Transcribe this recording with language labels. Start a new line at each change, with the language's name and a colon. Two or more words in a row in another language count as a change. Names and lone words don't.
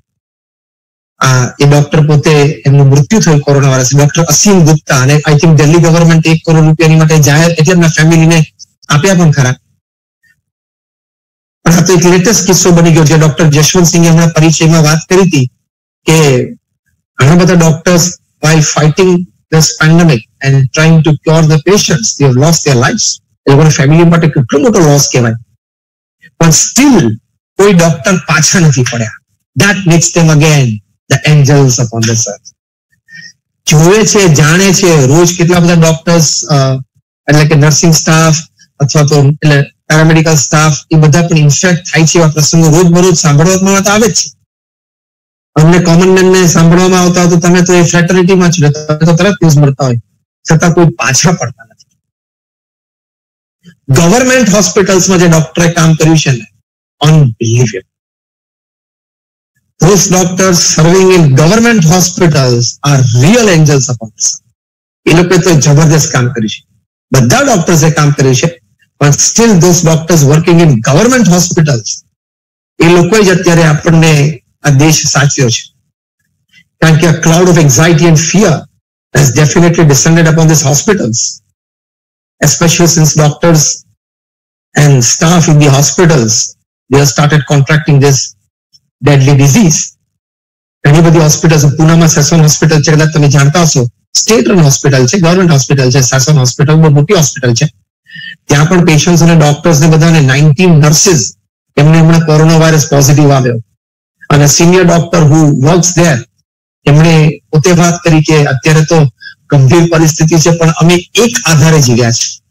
Gujarati: એ ડોક્ટર પોતે એમનું મૃત્યુ થયું કોરોના વાયરસ. ડોક્ટર અસીમ ગુપ્તા, અને
English: I think Delhi government
Gujarati: 1 કરોડ રૂપિયાની માટે જાહેર એટલે એમના ફેમિલીને આપ્યા પણ ખરા. પણ આ તો એક લેટેસ્ટ કિસ્સો બની ગયો. જે ડોક્ટર જશવંતસિંહે હમણાં પરિચયમાં વાત કરી હતી કે ઘણા બધા ડોક્ટર્સ
English: while fighting this pandemic and trying to cure the patients, they have lost their lives.
Gujarati: એ લોકોની ફેમિલી માટે કેટલો મોટો લોસ કહેવાય. પણ સ્ટીલ કોઈ ડોક્ટર પાછા નથી પડ્યા.
English: That makes them again the angels upon this earth.
Gujarati: જોવે છે, જાણે છે. રોજ કેટલા બધા ડોક્ટર્સ, એટલે કે
English: nursing staff
Gujarati: અથવા તો એટલે
English: paramedical staff,
Gujarati: એ બધા પણ ઇન્ફેક્ટ થાય છે. એવા પ્રસંગો રોજબરોજ સાંભળવામાં તો આવે જ છે. અમને
English: common manને
Gujarati: સાંભળવામાં આવતા હોય તો તમે તો એ ફ્રેટર્નિટીમાં છો, તો તરત ન્યૂઝ મળતા હોય, છતાં કોઈ પાછા પડતા નથી.
English: government hospitalsમાં
Gujarati: જે ડોક્ટરે કામ કર્યું છે ને,
English: unbelievable. Those doctors serving in government hospitals are real angels upon this earth.
Gujarati: એ લોકોએ તો જબરદસ્ત કામ કર્યું છે. બધા ડોક્ટર્સે કામ કર્યું છે, પણ સ્ટીલ
English: those doctors working in government hospitals,
Gujarati: એ લોકોએ જ અત્યારે આપણને આ દેશ સાચવ્યો છે. કારણ કે
English: a cloud of anxiety and fear has definitely descended upon these hospitals, especially since doctors and staff in the hospitals, they have started contracting this deadly disease.
Gujarati: ઘણી બધી હોસ્પિટલ, પુનામાં સેસોન હોસ્પિટલ છે, કદાચ તમે જાણતા હશો,
English: state run hospital
Gujarati: છે,
English: government hospital
Gujarati: છે, સેસોન હોસ્પિટલ બહુ મોટી હોસ્પિટલ છે. ત્યાં પણ પેશન્ટ્સ અને ડોક્ટર્સ ને બધાને 19 નર્સિસ એમને હમણાં કોરોના વાયરસ પોઝિટિવ આવ્યો, અને
English: senior doctor who works there
Gujarati: એમણે પોતે વાત કરી કે અત્યારે તો ગંભીર પરિસ્થિતિ છે, પણ અમે એક આધારે જીવ્યા છે.